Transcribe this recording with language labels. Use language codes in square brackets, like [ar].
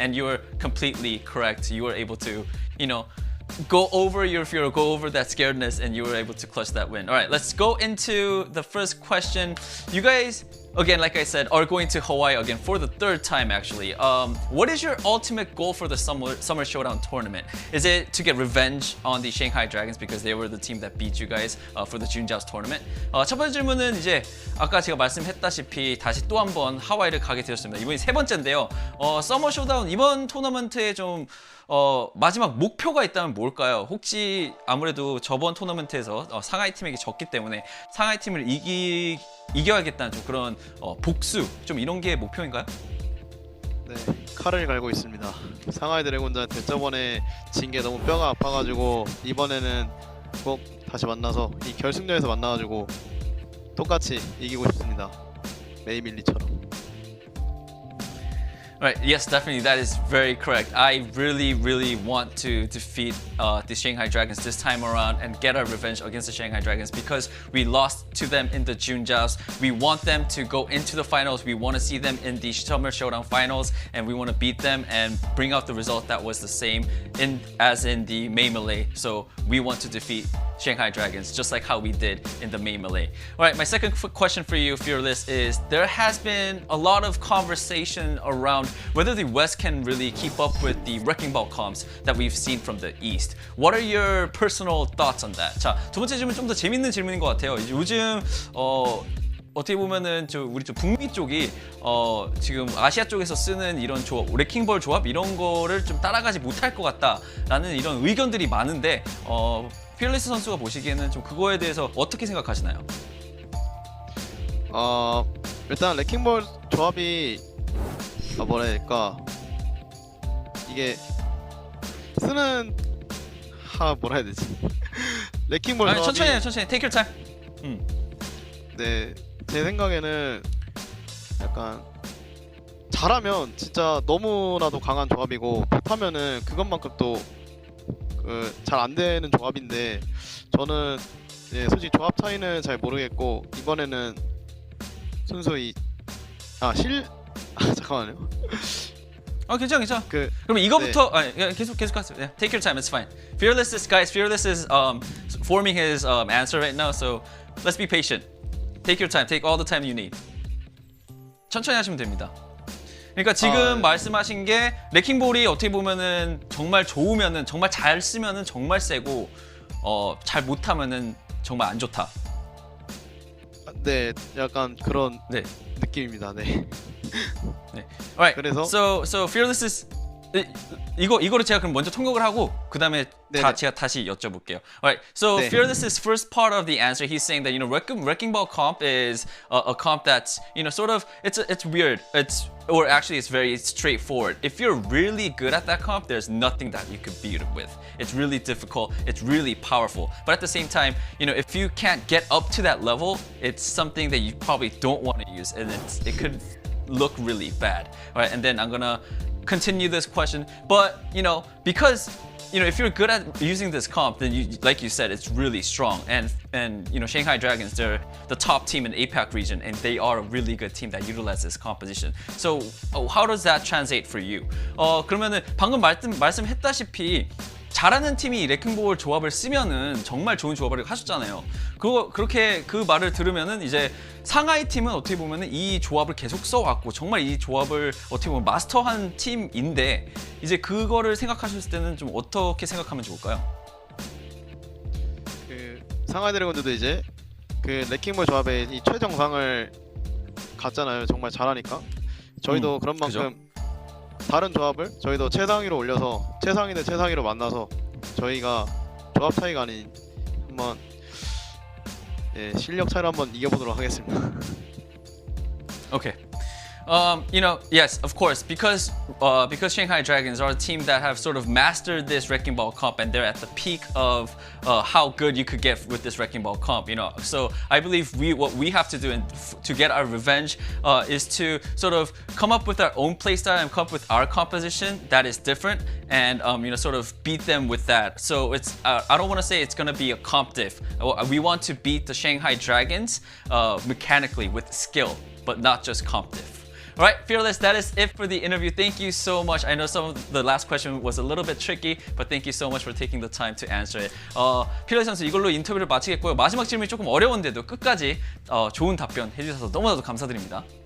[en] And you were completely correct. You were able to, go over your fear, go over that scaredness, and you were able to clutch that win. All right, let's go into the first question. You guys, again, like I said, are going to Hawaii again for the third time, actually. What is your ultimate goal for the Summer Showdown tournament? Is it to get revenge on the Shanghai Dragons because they were the team that beat you guys for the Junjiao's tournament? [ko] 첫 번째 질문은 이제 아까 제가 말씀했다시피 다시 또 한 번 하와이를 가게 되었습니다. 이번이 세 번째인데요. 서머 쇼다운 이번 토너먼트에 좀 마지막 목표가 있다면 뭘까요? 혹시 아무래도 저번 토너먼트에서 상하이 팀에게 졌기 때문에 상하이 팀을 이겨야겠다는 좀 그런 복수 좀 이런 게 목표인가요? 네, 칼을 갈고 있습니다. 상하이 드래곤즈한테 저번에 진 게 너무 뼈가 아파가지고 이번에는 꼭 다시 만나서 이 결승전에서 만나가지고 똑같이 이기고 싶습니다. 메이밀리처럼. [en] Right, yes, definitely, that is very correct. I really want to defeat the Shanghai Dragons this time around and get our revenge against the Shanghai Dragons because we lost to them in the Junjiaos. We want them to go into the finals. We want to see them in the Summer Showdown finals, and we want to beat them and bring out the result that was the same as in the May Melee. So we want to defeat Shanghai Dragons, just like how we did in the May Melee. All right, my second question for you, Fearless, is there has been a lot of conversation around whether the West can really keep up with the Wrecking Ball comps that we've seen from the East. What are your personal thoughts on that? [ko] 자, 두 번째 질문 좀 더 재밌는 질문인 것 같아요. 이제 요즘 어떻게 보면은 우리 북미 쪽이 지금 아시아 쪽에서 쓰는 이런 조합, 레킹볼 조합 이런 거를 좀 따라가지 못할 것 같다라는 이런 의견들이 많은데 피어리스 선수가 보시기에는 좀 그거에 대해서 어떻게 생각하시나요? 일단 레킹볼 조합이 뭐라 해야 될까, 이게 쓰는 뭐라 해야 되지? 레킹볼 조합이 천천히 [en] take your time. [ko] 네, 제 생각에는 약간 잘하면 진짜 너무나도 강한 조합이고 못하면은 그것만큼 또 잘 안 되는 조합인데, 저는 솔직히 조합 차이는 잘 모르겠고 이번에는 순수히 잠깐만요. 괜찮아. 그럼 이거부터 계속 하세요. [en] Yeah, take your time, it's fine. Fearless is forming his answer right now, so let's be patient. Take your time, take all the time you need. [ko] 천천히 하시면 됩니다. 그러니까 지금 말씀하신 게 레킹볼이 어떻게 보면은 정말 좋으면은 정말 잘 쓰면은 정말 세고 잘 못하면은 정말 안 좋다. 네, 약간 그런 느낌입니다. 네. [en] Alright. [ko] 그래서 [en] so Fearless is [ko] 이거를 제가 그럼 먼저 통역을 하고 그 다음에 제가 다시 여쭤볼게요. [en] Alright, so Fearless's first part of the answer, he's saying that Wrecking Ball comp is a comp that's sort of it's weird. It's very straightforward. If you're really good at that comp, there's nothing that you could beat it with. It's really difficult. It's really powerful. But at the same time, if you can't get up to that level, it's something that you probably don't want to use, and it could look really bad. Alright, and then I'm gonna continue this question, but because if you're good at using this comp, then like you said, it's really strong, and Shanghai Dragons, they're the top team in APAC region, and they are a really good team that utilizes this composition. So how does that translate for you? [ko] 그러면은 방금 말씀했다시피 잘하는 팀이 레킹볼 조합을 쓰면은 정말 좋은 조합을 하셨잖아요. 그렇게 그 말을 들으면은 이제 상하이 팀은 어떻게 보면은 이 조합을 계속 써왔고 정말 이 조합을 어떻게 보면 마스터한 팀인데, 이제 그거를 생각하셨을 때는 좀 어떻게 생각하면 좋을까요? 상하이 드래곤즈도 이제 레킹볼 조합의 이 최정상을 갔잖아요. 정말 잘하니까. 저희도 그런 만큼 다른 조합을 저희도 최상위로 올려서 최상위 대 최상위로 만나서 저희가 조합 차이가 아닌 한번 실력 차이로 한번 이겨보도록 하겠습니다. [en] Okay. Yes, of course, because Shanghai Dragons are a team that have sort of mastered this Wrecking Ball comp, and they're at the peak of how good you could get with this Wrecking Ball comp. So I believe what we have to do to get our revenge is to sort of come up with our own playstyle and come up with our composition that is different, and sort of beat them with that. So it's I don't want to say it's going to be a comp diff. We want to beat the Shanghai Dragons mechanically with skill, but not just comp diff. All right, Fearless, that is it for the interview. Thank you so much. I know some of the last question was a little bit tricky, but thank you so much for taking the time to answer it. [ko] Fearless 선수, 이걸로 인터뷰를 마치겠고요. 마지막 질문이 조금 어려운데도 끝까지 좋은 답변 해주셔서 너무나도 감사드립니다.